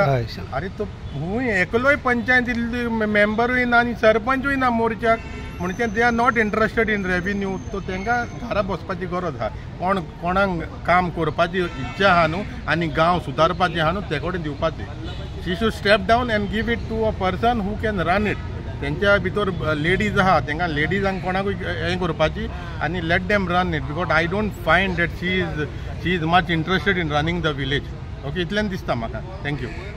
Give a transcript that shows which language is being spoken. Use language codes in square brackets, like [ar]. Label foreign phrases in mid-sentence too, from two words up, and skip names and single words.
[kok] अरे तो हूंय एकलोय पंचायत मेंबरूय ना आनी सरपंचूय ना मोर्चाक. म्हणजे [en] they are not interested in revenue. [kok] तो तांकां घरा बसपाची गरज आहा. कोणाक काम करपाची इच्छा आहा न्हू आनी गांव सुदारपाचें आहा न्हू ते कडेन दिवपाचें. [en] She should step down and give it to a person who can run it. [kok] तेंच्या भितर लेडीज आहा, तांकां लेडीजांक कोणाकूय हें करपाची आनी [en] let them run it. Because I don't find that she is much interested in running the village. [kok] ओके, इतल्यान दिसता म्हाका. थँक्यू.